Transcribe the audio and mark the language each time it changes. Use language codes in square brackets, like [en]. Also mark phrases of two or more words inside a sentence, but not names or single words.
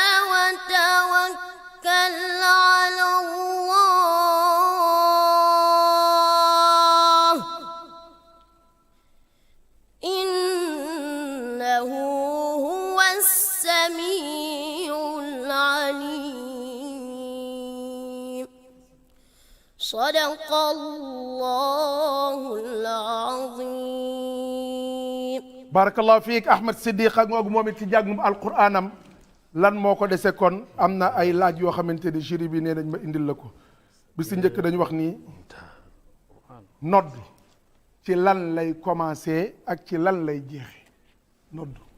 [ar] وتوكل على الله إنه هو السميع العليم صدق الله العظيم بارك الله فيك [wo] Ahmed Siddiq ak ngoogu moom it ci jàngum alquranam lan moo ko dese kon am na ay laaj yoo xamante ni jury bi nee nañ ma indil la ko bi si njëkk dañu wax nii nodd ci lan lay commencé ak ci lan lay jeexe nodd